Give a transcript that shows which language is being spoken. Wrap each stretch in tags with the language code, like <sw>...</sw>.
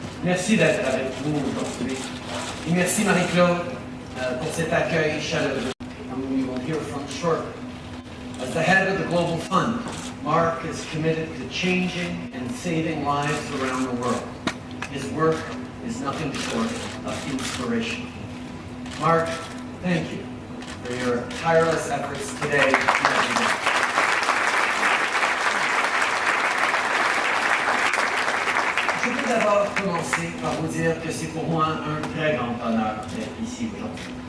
<fr>Merci d'être avec nous aujourd'hui. Et merci Marie-Claude pour cet accueil chaleureux.</fr> <en>Who you will hear from shortly. As the head of the Global Fund, Mark is committed to changing and saving lives around the world. His work is nothing short of inspiration. Mark, thank you for your tireless efforts today and every day.</en> <fr>Je veux d'abord commencer par vous dire que c'est pour moi un très grand honneur d'être ici aujourd'hui.</fr>